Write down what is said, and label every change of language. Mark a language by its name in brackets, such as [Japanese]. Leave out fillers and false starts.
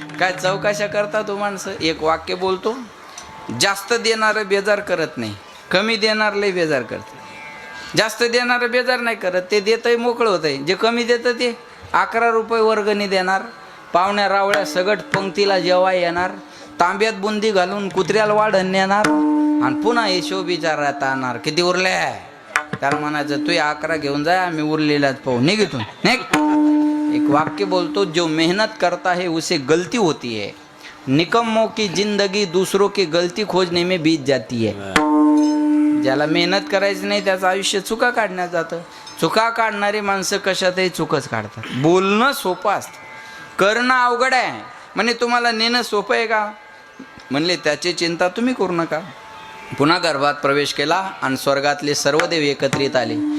[Marathi] काय चौकशा करता तो माणसं? एक वाक्य बोलतो, जास्त देणारं बेजार करत नाही, कमी देणार लय बेजार करते. जास्त देणारं बेजार नाही करत, ते देतंय मोकळं होतंय. जे कमी देतं ते 11 रुपये वर्गणी देणार, पाहुण्या रावळ्या सगट पंक्तीला जेवाय येणार, तांब्यात बुंदी घालून कुत्र्याला वाढण नेणार आणि पुन्हा हिशोब विचारात आणणार, किती उरले? त्याला म्हणायचं तू 11 घेऊन जा, आम्ही उरलेलाच पाहू, निघितून निघ. एक वाक्य बोलतो, [Hindi] जो मेहनत करता है उसे गलती होती है, निकम्मों की जिंदगी दूसरों की गलती खोजने में बीत जाती है. [Marathi] ज्याला मेहनत करायची नाही त्याचं आयुष्य चुका काढण्यात जातं. चुका काढणारी माणसं कशातही चुकच काढतात. बोलणं सोपं असतं, करणं अवघड आहे. म्हणजे तुम्हाला नेणं सोपं आहे का? म्हणले त्याची चिंता तुम्ही करू नका. पुन्हा गर्भात प्रवेश केला आणि स्वर्गातले सर्व देव एकत्रित आले.